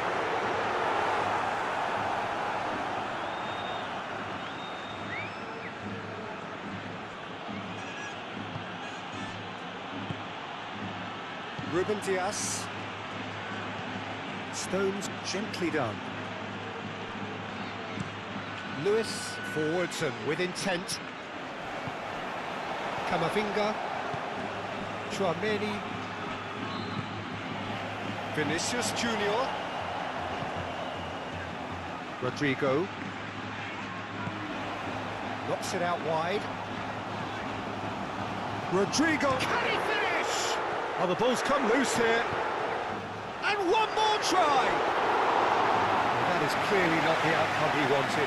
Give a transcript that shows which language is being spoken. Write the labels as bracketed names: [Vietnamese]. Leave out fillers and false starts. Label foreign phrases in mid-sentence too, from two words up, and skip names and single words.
[English] Ruben Dias. Stones gently done. Lewis forwards and with intent. Camavinga. Chouameni. Vinicius Junior. Rodrigo. Knocks it out wide. Rodrigo. Can he finish? Oh, the ball's come loose here. And one more try! Well, that is clearly not the outcome he wanted.